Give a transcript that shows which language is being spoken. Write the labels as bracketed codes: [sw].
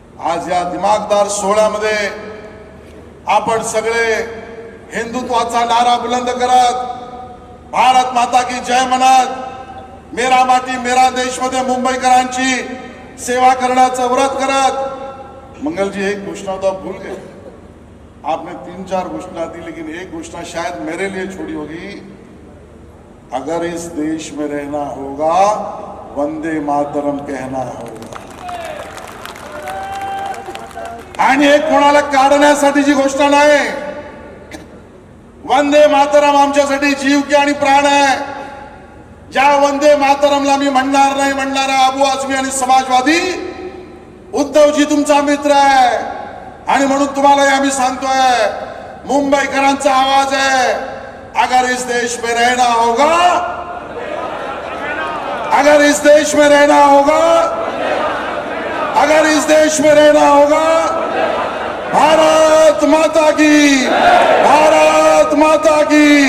[mr] आज या दिमागदार सोहळ्यामध्ये आपण सगळे हिंदुत्वाचा नारा बुलंद करत, [hi] भारत माता की जय [mr] म्हणत, मेरा माटी मेरा देश मध्ये मुंबईकरांची सेवा करण्याचं व्रत करत. [hi] मंगल जी, एक घोषणा तो आप भूल गए. आपने 3-4 घोषणा दी, लेकिन एक घोषणा शायद मेरे लिए छोड़ी होगी. अगर इस देश में रहना होगा, वंदे मातरम कहना होगा. [mr] आणि एक कोणाला काढण्यासाठीची घोषणा नाही. वंदे मातरम आमच्यासाठी जीव की आणि प्राण आहे. ज्या वंदे मातरमला मी म्हणणार नाही म्हणणारा अबू आझमी आणि समाजवादी उद्धवजी तुमचा मित्र आहे. आणि म्हणून तुम्हाला आम्ही सांगतोय, मुंबईकरांचा आवाज आहे. [hi] अगर इस देश में रहना होगा, अगर इस देश में रहना होगा, अगर इस देश में रहना होगा, भारत माता की, भारत माता की.